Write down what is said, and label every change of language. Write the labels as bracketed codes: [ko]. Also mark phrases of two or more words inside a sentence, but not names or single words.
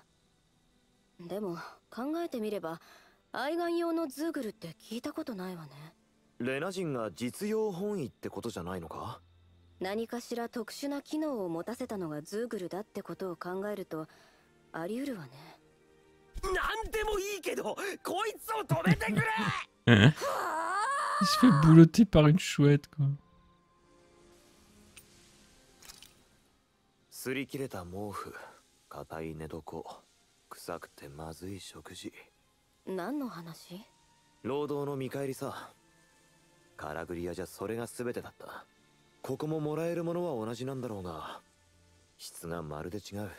[ja] でも考えてみれば愛玩用のズーグルって聞いたことないわね。レナ人が実用本位ってことじゃないのか？何かしら特殊な機能を持たせたのがズーグルだってことを考えるとあり得るわね。なんでもいいけどこいつを止めてくれ [fr] Il se fait boulotter par une chouette, quoi. [ja] 擦り切れた毛布、硬い寝床、臭くてまずい食事。何の話？労働の見返りさ。カラグリアじゃそれが全てだった。ここももらえるものは同じなんだろうが、質がまるで違う。